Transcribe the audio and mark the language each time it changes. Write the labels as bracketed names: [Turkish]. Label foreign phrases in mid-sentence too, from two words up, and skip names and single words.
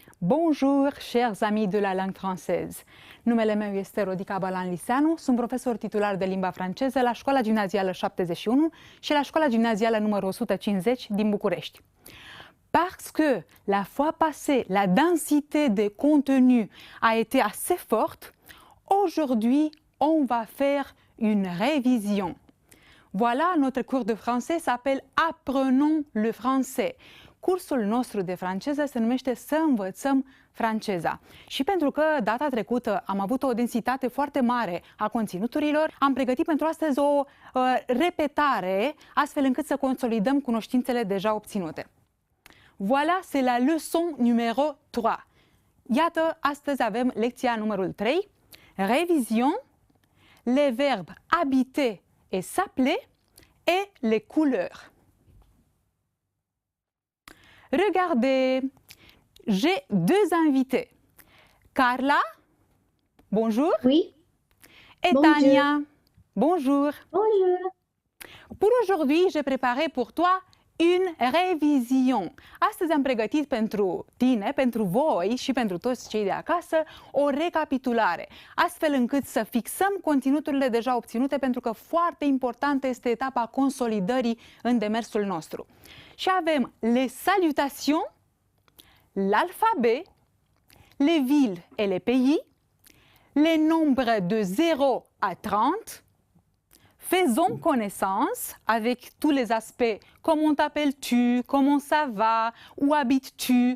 [French] Bonjour, chers amis de la langue française. [Romanian] Numele meu este Rodica Balan-Liseanu, sunt profesor titular de limba franceză la Școala Gimnazială 71 și la Școala Gimnazială numărul 150 din București. [French] Parce que la fois passée, la densité de contenu a été assez forte, aujourd'hui, on va faire une révision. Voilà, notre cours de français s'appelle Apprenons le français. [Romanian] Cursul nostru de franceză se numește Să învățăm franceza. Și pentru că data trecută am avut o densitate foarte mare a conținuturilor, am pregătit pentru astăzi o repetare, astfel încât să consolidăm cunoștințele deja obținute. [French] Voilà, c'est la leçon numéro 3. [Romanian] Iată, astăzi avem lecția numărul 3, [French] révision, les verbes habiter et s'appeler et les couleurs. Regardez, j'ai deux invités. Carla, bonjour. Oui. Et Bonjour. Tania, bonjour. Bonjour. Pour aujourd'hui, j'ai préparé pour toi une révision. [Romanian] Astăzi am pregătit pentru tine, pentru voi și pentru toți cei de acasă o recapitulare, astfel încât să fixăm conținuturile deja obținute, pentru că foarte importantă este etapa consolidării în demersul nostru. Și avem [French] les salutations, l'alphabet, les villes et les pays, les nombres de 0 à 30, faisons connaissance avec tous les aspects. Comment t'appelles-tu? Comment ça va? Où habites-tu?